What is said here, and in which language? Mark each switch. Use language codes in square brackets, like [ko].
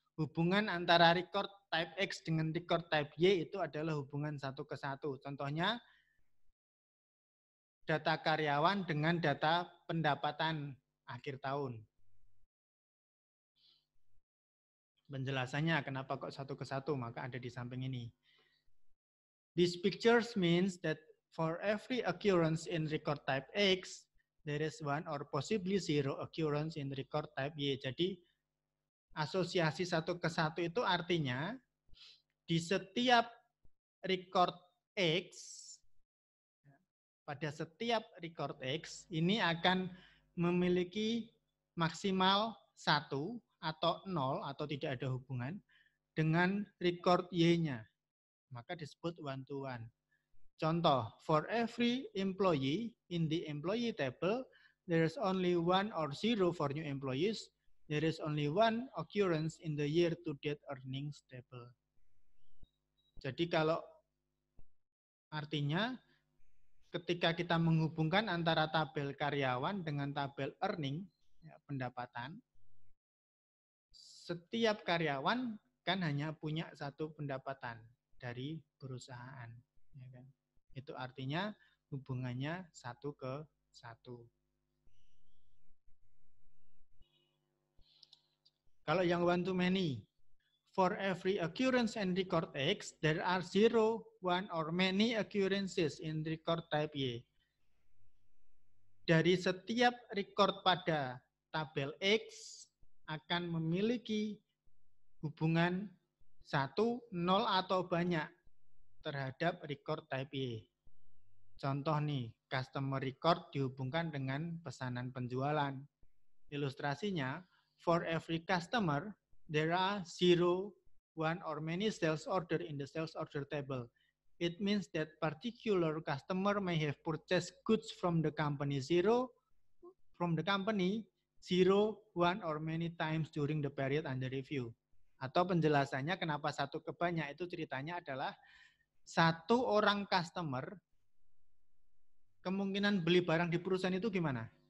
[id] Hubungan antara record type X dengan record type Y itu adalah hubungan satu ke satu. Contohnya, data karyawan dengan data pendapatan akhir tahun. Penjelasannya kenapa kok satu ke satu, maka ada di samping ini. [en] These pictures means that for every occurrence in record type X, there is one or possibly zero occurrence in record type Y. [id] Jadi, asosiasi satu ke satu itu artinya di setiap record X, pada setiap record X, ini akan memiliki maksimal 1 atau 0 atau tidak ada hubungan dengan record Y-nya. Maka disebut [en] one to one. [id] Contoh, [en] for every employee in the employee table, there is only 1 or 0 for new employees. There is only one occurrence in the year to date earnings table. [id] Jadi kalau artinya ketika kita menghubungkan antara tabel karyawan dengan tabel earning, ya, pendapatan, setiap karyawan kan hanya punya satu pendapatan dari perusahaan. Ya kan? Itu artinya hubungannya 1:1. Kalau yang [en] one to many, for every occurrence in record X, there are 0, 1, or many occurrences in record type Y. [id] Dari setiap record pada tabel X akan memiliki hubungan 1, 0, atau banyak terhadap record type Y. Contoh nih, customer record dihubungkan dengan pesanan penjualan. Ilustrasinya, [en] for every customer, there are 0, 1, or many sales order in the sales order table. It means that particular customer may have purchased goods from the company 0, 1, or many times during the period under review. [id] Atau penjelasannya kenapa 1 ke banyak, itu ceritanya adalah satu orang customer kemungkinan beli barang di perusahaan itu gimana?